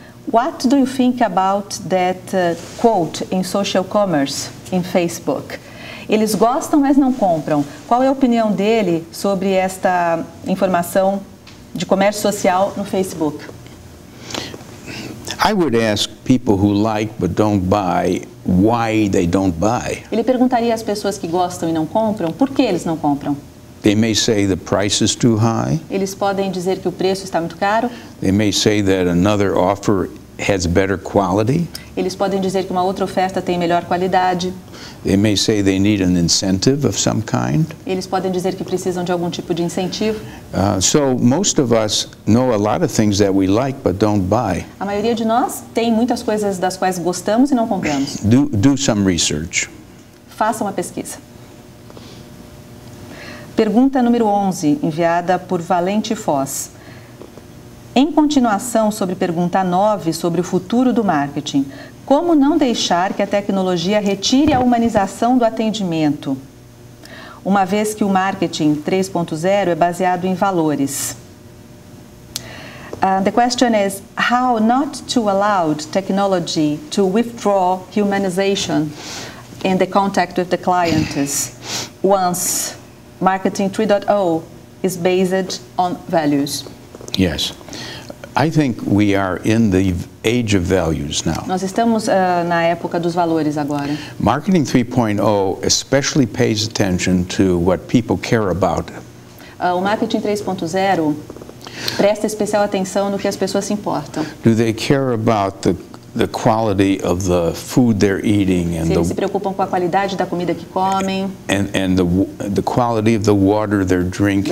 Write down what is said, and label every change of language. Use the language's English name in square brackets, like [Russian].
[English] What do you think about that quote in social commerce in Facebook? [Portuguese] Eles gostam, mas não compram. Qual é a opinião dele sobre esta informação de comércio social no Facebook? [English] I would ask people who like but don't buy why they don't buy. [Portuguese] Ele perguntaria às pessoas que gostam e não compram, por que eles não compram? [English] They may say the price is too high. [Portuguese] Eles podem dizer que o preço está muito caro. [English] They may say that another offer has better quality. [Portuguese] Eles podem dizer que uma outra oferta tem melhor qualidade. [English] They may say they need an incentive of some kind. [Portuguese] Eles podem dizer que precisam de algum tipo de incentivo. [English] So most of us know a lot of things that we like but don't buy. [Portuguese] A maioria de nós tem muitas coisas das quais gostamos e não compramos. [English] Do some research. [Portuguese] Faça uma pesquisa. Pergunta número 11, enviada por Valente Foz. Em continuação sobre pergunta 9 sobre o futuro do marketing, como não deixar que a tecnologia retire a humanização do atendimento, uma vez que o marketing 3.0 é baseado em valores? [English] The question is, how not to allow technology to withdraw humanization in the contact with the clients once Marketing 3.0 is based on values. Yes. I think we are in the age of values now. [Portuguese] Nós estamos na época dos valores agora. [English] Marketing 3.0 especially pays attention to what people care about. [Portuguese] O Marketing 3.0 presta especial atenção no que as pessoas se importam. [English] Do they care about the quality of the food they're eating and [Portuguese] se eles se preocupam com a qualidade da comida que comem, [English] and the quality of the water they're drinking,